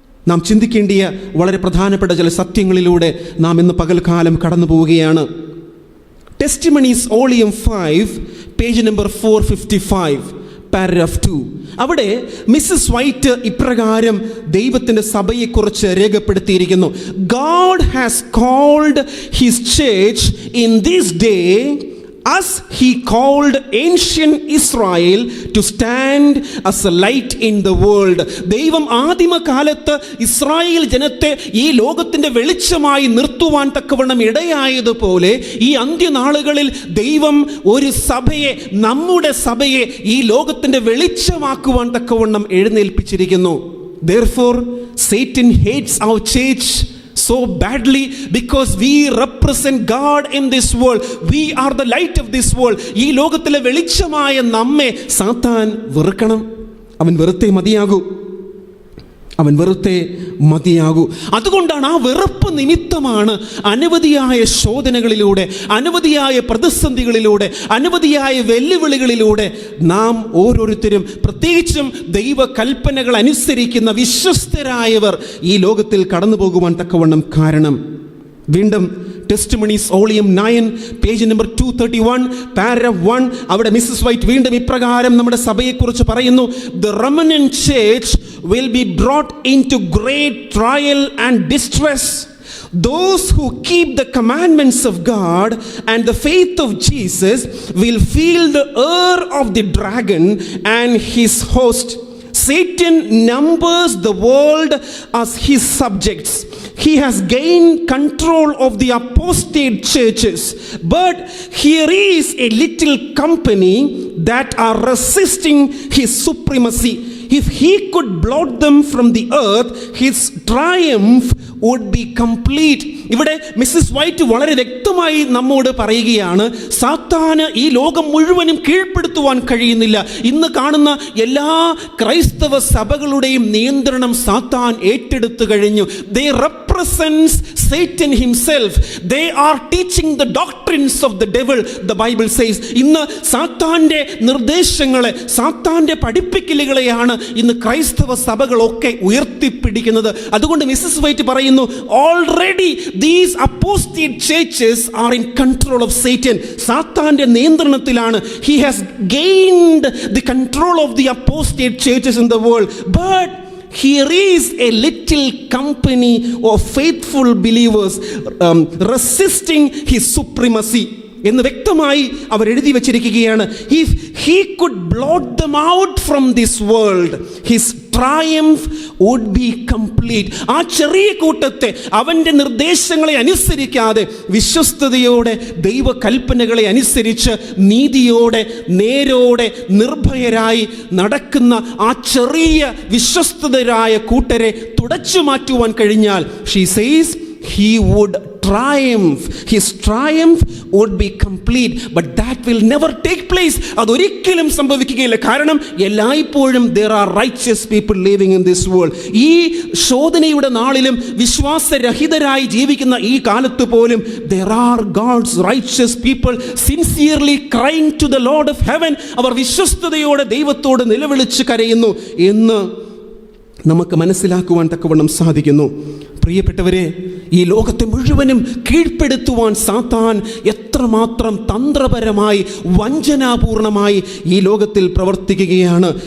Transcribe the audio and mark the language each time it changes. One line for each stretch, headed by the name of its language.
Malayalam: നാം ചിന്തിക്കേണ്ടിയ വളരെ പ്രധാനപ്പെട്ട ചില സത്യങ്ങളിലൂടെ നാം ഇന്ന് പകൽക്കാലം കടന്നു പോവുകയാണ്. Testimonies volume 5 page number 455, paragraph 2. അവിടെ മിസ്സസ് വൈറ്റ് ഇപ്രകാരം ദൈവത്തിൻ്റെ സഭയെക്കുറിച്ച് രേഖപ്പെടുത്തിയിരിക്കുന്നു.
English: God has called his church in this day as he called ancient Israel to stand as a light in the world.
Malayalam: ദൈവം ആദിമകാലത്ത് ഇസ്രായേൽ ജനത്തെ ഈ ലോകത്തിൻ്റെ വെളിച്ചമായി നിർത്തുവാൻ തക്കവണ്ണം ഇടയായതുപോലെ ഈ അന്ത്യനാളുകളിൽ ദൈവം ഒരു സഭയെ, നമ്മുടെ സഭയെ ഈ ലോകത്തിൻ്റെ വെളിച്ചമാക്കുവാൻ തക്കവണ്ണം എഴുന്നേൽപ്പിച്ചിരിക്കുന്നു.
English: Therefore Satan hates our church so badly because we represent God in this world. We are the light of this world.
Malayalam: ഈ ലോകത്തിലെ വെളിച്ചമായ നമ്മെ സാത്താൻ വെറുക്കണം. അവൻ വെറുത്തേ മതിയാകൂ, അവൻ വെറുത്തേ മതിയാകൂ. അതുകൊണ്ടാണ്, ആ വെറുപ്പ് നിമിത്തമാണ് അനവധിയായ ശോധനകളിലൂടെ, അനവധിയായ പ്രതിസന്ധികളിലൂടെ, അനവധിയായ വെല്ലുവിളികളിലൂടെ നാം ഓരോരുത്തരും, പ്രത്യേകിച്ചും ദൈവ കൽപ്പനകൾ അനുസരിക്കുന്ന വിശ്വസ്തരായവർ ഈ ലോകത്തിൽ കടന്നു പോകുവാൻ തക്കവണ്ണം കാരണം. വീണ്ടും testimonies volume 9 page number 231 paragraph 1, അവിടെ മിസ്സസ് വൈറ്റ് വീണ്ടും ഇപ്രകാരം നമ്മുടെ സഭയെക്കുറിച്ച് പറയുന്നു.
English: The remnant church will be brought into great trial and distress. Those who keep the commandments of God and the faith of Jesus will feel the ire of the dragon and his host. Satan numbers the world as his subjects. He has gained control of the apostate churches. But here is a little company that are resisting his supremacy. If he could blot them from the earth, his triumph would be complete.
Malayalam: ഇവിടെ Mrs white വളരെ വ്യക്തമായി നമ്മോട് പറയുകയാണ്, സാത്താന് ഈ ലോകം മുഴുവനും കീഴ്പ്പെടുത്തുവാൻ കഴിയുന്നില്ല. ഇന്ന് കാണുന്ന എല്ലാ ക്രൈസ്തവ സഭകളുടെയും നിയന്ത്രണം സാത്താൻ ഏറ്റെടുത്തു കഴിഞ്ഞു.
English: They represents Satan himself. They are teaching the doctrines of the devil, the Bible says.
Malayalam: ഇന്ന് സാത്താൻ്റെ നിർദ്ദേശങ്ങളെ, സാത്താൻ്റെ പഠിപ്പിക്കലുകളെയാണ് ഇന്ന് ക്രൈസ്തവ സഭകളൊക്കെ ഉയർത്തിപ്പിടിക്കുന്നത്. അതുകൊണ്ട് മിസ്സസ് വൈറ്റ് പറയുന്നു, already
English: these apostate churches are in control of Satan.
Malayalam: സാത്താൻ്റെ നിയന്ത്രണത്തിലാണ്.
English: He has gained the control of the apostate churches in the world. But here is a little company of faithful believers resisting his supremacy
Malayalam: എന്ന് വ്യക്തമായി അവർ എഴുതി വച്ചിരിക്കുകയാണ്.
English: If he could blot them out from this world, his triumph would be complete.
Malayalam: ആ ചെറിയ കൂട്ടത്തെ അവൻ്റെ നിർദ്ദേശങ്ങളെ അനുസരിക്കാതെ, വിശ്വസ്തയോടെ ദൈവ കൽപ്പനകളെ അനുസരിച്ച് നീതിയോടെ, നേരോടെ, നിർഭയരായി നടക്കുന്ന ആ ചെറിയ വിശ്വസ്തരായ കൂട്ടരെ തുടച്ചു മാറ്റുവാൻ കഴിഞ്ഞാൽ,
English: she says he would triumph. His triumph would be complete. But that will never take place.
Malayalam: അതൊരിക്കലും സംഭവിക്കുകയില്ല. കാരണം എല്ലായ്പ്പോഴും
English: there are righteous people living in this world.
Malayalam: ഈ ശോധനയുടെ നാളിലും വിശ്വാസരഹിതരായി ജീവിക്കുന്ന ഈ കാലത്ത് പോലും
English: there are God's righteous people sincerely crying to the Lord of heaven.
Malayalam: അവർ വിശ്വസ്തയോടെ ദൈവത്തോട് നിലവിളിച്ച് കരയുന്നു എന്ന് നമുക്ക് മനസ്സിലാക്കുവാൻ തക്കവണ്ണം സാധിക്കുന്നു. പ്രിയപ്പെട്ടവരെ, ഈ ലോകത്തെ മുഴുവനും കീഴ്പ്പെടുത്തുവാൻ സാത്താൻ എത്ര എത്രമാത്രം തന്ത്രപരമായി വഞ്ചനാപൂർണമായി ഈ ലോകത്തിൽ പ്രവർത്തിക്കുകയാണ്.